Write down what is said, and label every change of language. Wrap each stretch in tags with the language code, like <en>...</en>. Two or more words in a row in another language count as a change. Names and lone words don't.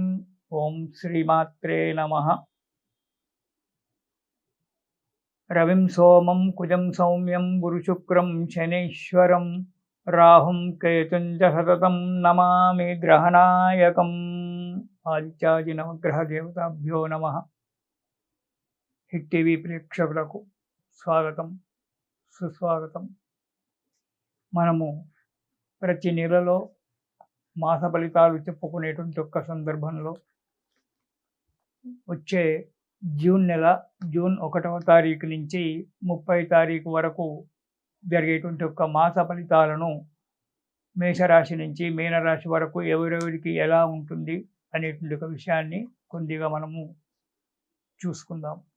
<sa>ओं श्रीमात्रे नमः। रविं सोमं कुजं सौम्यं गुरुशुक्रं शनैश्वरं राहुं केतुं च सततं नमामि ग्रहनायकम्। आदित्यादि नवग्रह देवताभ्यो नमः।</sa> <te>హిట్ టీవీ ప్రేక్షకులకు స్వాగతం సుస్వాగతం. మనము ప్రతి నెలలో మాస ఫలితాలు చెప్పుకునేటువంటి ఒక్క సందర్భంలో వచ్చే జూన్ నెల జూన్ 1వ తారీఖు నుంచి 30వ తారీఖు వరకు జరిగేటువంటి ఒక్క మాస ఫలితాలను మేషరాశి నుంచి మీనరాశి వరకు ఎవరెవరికి ఎలా ఉంటుంది అనేటువంటి ఒక విషయాన్ని కొద్దిగా మనము చూసుకుందాం.</te>